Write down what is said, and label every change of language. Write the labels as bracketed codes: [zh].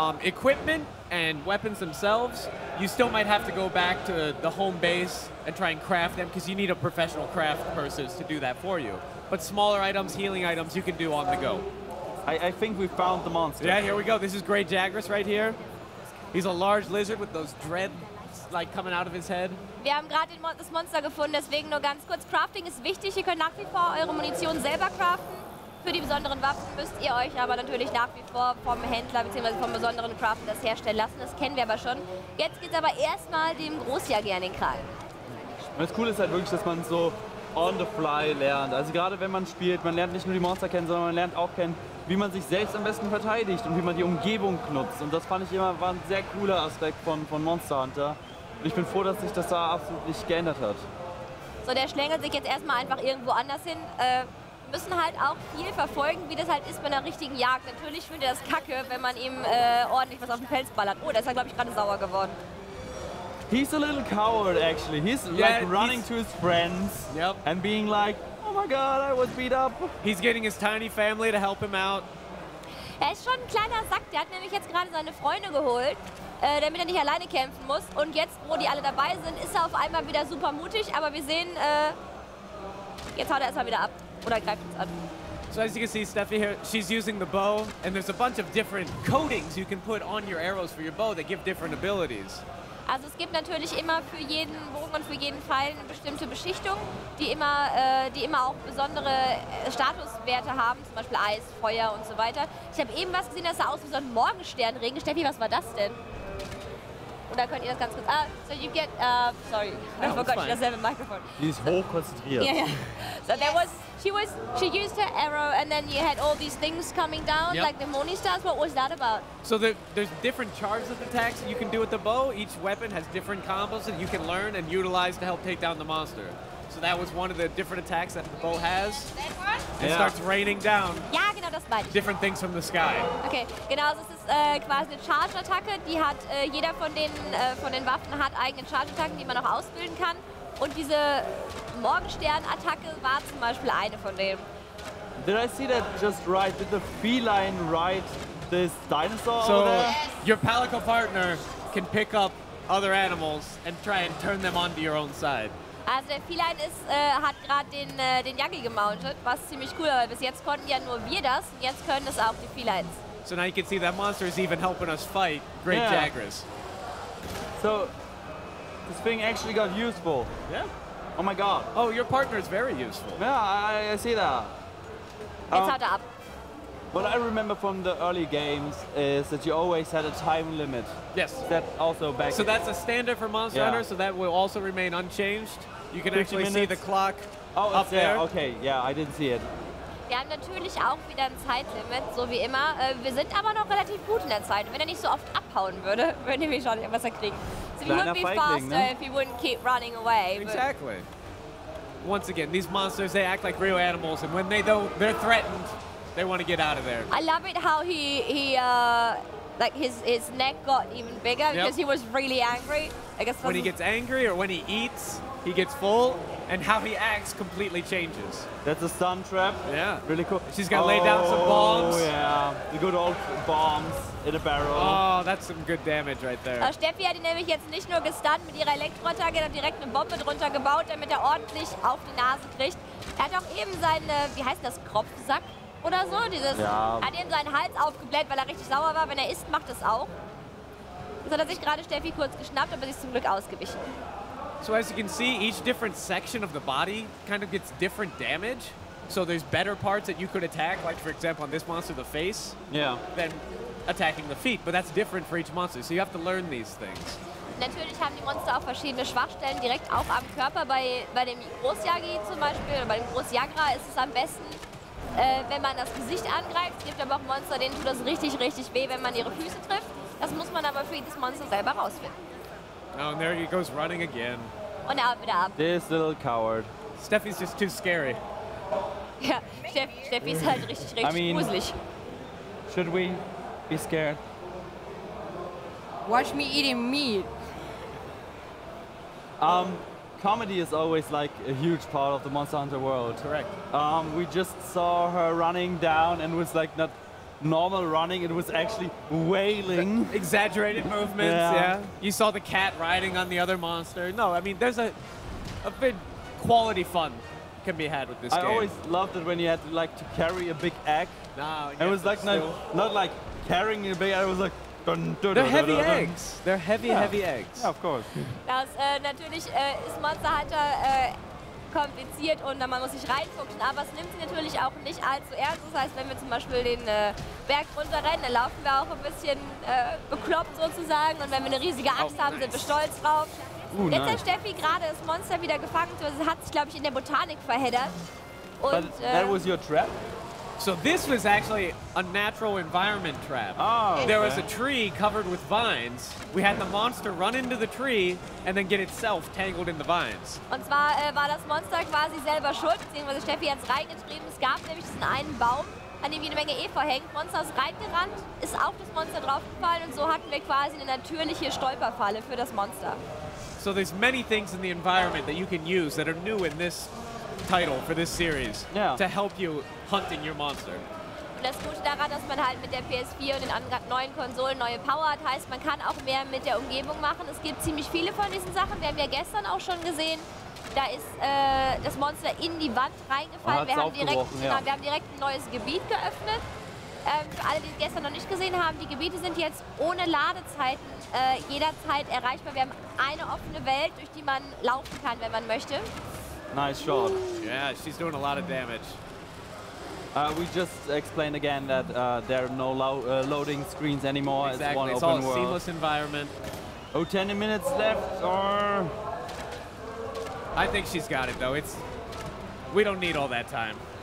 [en] Equipment and weapons themselves, you still might have to go back to the home base and try and craft them, because you need a professional craft person to do that for you. But smaller items, healing items, you can do on the go. I think we found the monster. Yeah, here we go. This is Great Jagras right here. He's a large lizard with those dreads like coming out of his head. [de] Wir haben gerade das Monster gefunden, deswegen nur ganz kurz. Crafting ist wichtig. Ihr könnt nach wie vor eure Munition selber craften. Für die besonderen Waffen müsst ihr euch aber natürlich nach wie vor vom Händler bzw. vom besonderen Crafter das herstellen lassen. Das kennen wir aber schon. Jetzt geht es aber erstmal dem Großjäger in den Kragen. Und das Coole ist halt wirklich, dass man so [en] on the fly [de] lernt. Also gerade wenn man spielt, man lernt nicht nur die Monster kennen, sondern man lernt auch kennen, wie man sich selbst am besten verteidigt und wie man die Umgebung nutzt. Und das fand ich immer, war ein sehr cooler Aspekt von Monster Hunter. Und ich bin froh, dass sich das da absolut nicht geändert hat. So, der schlängelt sich jetzt erstmal einfach irgendwo anders hin. Müssen halt auch viel verfolgen, wie das halt ist bei einer richtigen Jagd. Natürlich findet er das kacke, wenn man ihm ordentlich was auf den Pelz ballert. Oh, da ist er, glaube ich, gerade sauer geworden. [en] He's a little coward, actually. He's like running to his friends and being like, oh my god, I was beat up. He's getting his tiny family to help him out. [de] Er ist schon ein kleiner Sack. Der hat nämlich jetzt gerade seine Freunde geholt, damit er nicht alleine kämpfen muss. Und jetzt, wo die alle dabei sind, ist er auf einmal wieder super mutig. Aber wir sehen, jetzt haut er erstmal wieder ab. Oder greift uns an. [en] So as you can see, Steffi here, she's using the bow, and there's a bunch of different coatings you can put on your arrows for your bow that give different abilities. [de] Also es gibt natürlich immer für jeden Bogen und für jeden Pfeil eine bestimmte Beschichtung, die immer auch besondere Statuswerte haben, zum Beispiel Eis, Feuer und so weiter. Ich habe eben was gesehen, das sah aus wie so ein Morgensternregen. Steffi, was war das denn? Oder könnt ihr das ganz kurz... [en] so you get... sorry, I forgot she doesn't have a microphone. [de] Die ist hochkonzentriert. [en] Yeah. So there was... She used her arrow and then you had all these things coming down, like the Moni stars. What was that about? So there's different charges of attacks that you can do with the bow. Each weapon has different combos that you can learn and utilize to help take down the monster. So that was one of the different attacks that the bow has. It starts raining down. [de] Ja, genau, das meine ich. [en] Different things from the sky. [de] Okay, genau, also es ist quasi eine Charge-Attacke. Die hat, jeder von den Waffen hat eigene Charge-Attacken, die man auch ausbilden kann. Und diese Morgenstern-Attacke war zum Beispiel eine von denen. [en] Did I see that just right? Did the feline ride this dinosaur So over there? your Palico partner can pick up other animals and try and turn them onto your own side. [de] Also der Feline hat gerade den Yagi gemountet, was ziemlich cool war, weil bis jetzt konnten ja nur wir das und jetzt können es auch die Felines. [en] So now you can see that monster is even helping us fight Great Jagras. So this thing actually got useful. Yeah. Oh my god. Oh, your partner is very useful. Yeah, I see that. [de] Jetzt haut er ab. [en] What I remember from the early games is that you always had a time limit. Yes. That also back. So that's a standard for Monster Hunter, so that will also remain unchanged. You can actually see the clock up there. Okay, yeah, I didn't see it. [de] Wir haben natürlich auch wieder ein Zeitlimit, so wie immer. Wir sind aber noch relativ gut in der Zeit. Wenn er nicht so oft abhauen würde, würden wir schon was kriegen. [en] So we would be faster if he wouldn't keep running away. Exactly. Once again, these monsters, they act like real animals, and when they're threatened, they want to get out of there. I love it how he like his neck got even bigger because he was really angry. I guess when he gets angry or when he eats, he gets full, and how he acts completely changes. That's a stun trap. Yeah. Really cool. She's gonna lay down some bombs. Oh yeah, the good old bombs in a barrel. Oh, that's some good damage right there. [de] Steffi hat ihn nämlich jetzt nicht nur gestunt mit ihrer Elektroattacke, er hat direkt eine Bombe drunter gebaut, damit er ordentlich auf die Nase kriegt. Er hat auch eben seinen, wie heißt das, Kropfsack oder so? Hat eben seinen Hals aufgebläht, weil er richtig sauer war. Wenn er isst, macht es auch. Jetzt hat er sich gerade Steffi kurz geschnappt, aber sie ist zum Glück ausgewichen. [en] So as you can see, each different section of the body kind of gets different damage. So there's better parts that you could attack, like for example on this monster, the face, than attacking the feet. But that's different for each monster, so you have to learn these things. [de] Natürlich haben die Monster auch verschiedene Schwachstellen direkt auch am Körper. Bei dem Großjagi zum Beispiel, oder bei dem Großjagra ist es am besten, wenn man das Gesicht angreift. Es gibt aber auch Monster, denen tut das richtig, richtig weh, wenn man ihre Füße trifft. Das muss man aber für jedes Monster selber rausfinden. [en] Oh, and there he goes running again. [de] Und er haut wieder ab. [en] This little coward. Steffi's just too scary. [de] Ja, Steffi ist halt richtig gruselig. [en] Should we be scared? Watch me eating meat. Comedy is always like a huge part of the Monster Hunter world. Correct. We just saw her running down and was like not normal running, it was actually wailing. Exaggerated movements, yeah. You saw the cat riding on the other monster. No, I mean, there's a bit quality fun can be had with this game. I always loved it when you had like to carry a big egg. No, it was like not like carrying a big egg, it was like dun, dun, they're dun, heavy dun, dun. eggs. They're heavy eggs. Yeah, of course. [de] Natürlich ist Monster Hunter kompliziert und man muss sich reinfuchsen, aber es nimmt sie natürlich auch nicht allzu ernst. Das heißt, wenn wir zum Beispiel den Berg runterrennen, dann laufen wir auch ein bisschen bekloppt sozusagen und wenn wir eine riesige Axt haben, sind wir stolz drauf. Jetzt hat Steffi gerade das Monster wieder gefangen, sie hat sich, glaube ich, in der Botanik verheddert. Und, [en] But that was your trap? So this was actually a natural environment trap. Oh, There was a tree covered with vines. We had the monster run into the tree and then get itself tangled in the vines. [de] Und zwar war das Monster quasi selber schuld, beziehungsweise Steffi hat es reingetrieben. Es gab nämlich diesen einen Baum, an dem jede Menge Efeu hängt. Monster ist reingerannt, ist auf das Monster draufgefallen und so hatten wir quasi eine natürliche Stolperfalle für das Monster. So there's many things in the environment that you can use that are new in this title for this series to help you hunting your monster. Und das Gute daran, dass man halt mit der PS4 und den neuen Konsolen neue Power hat, heißt, man kann auch mehr mit der Umgebung machen. Es gibt ziemlich viele von diesen Sachen. Wir haben ja gestern auch schon gesehen, da ist das Monster in die Wand reingefallen. Wir haben direkt ein neues Gebiet geöffnet. Für alle, die es gestern noch nicht gesehen haben, die Gebiete sind jetzt ohne Ladezeiten jederzeit erreichbar. Wir haben eine offene Welt, durch die man laufen kann, wenn man möchte. [en] Nice shot. Yeah, she's doing a lot of damage. We just explained again that there are no loading screens anymore. Exactly. It's all one a open world. seamless environment. Oh, 10 minutes left. Or I think she's got it though. We don't need all that time.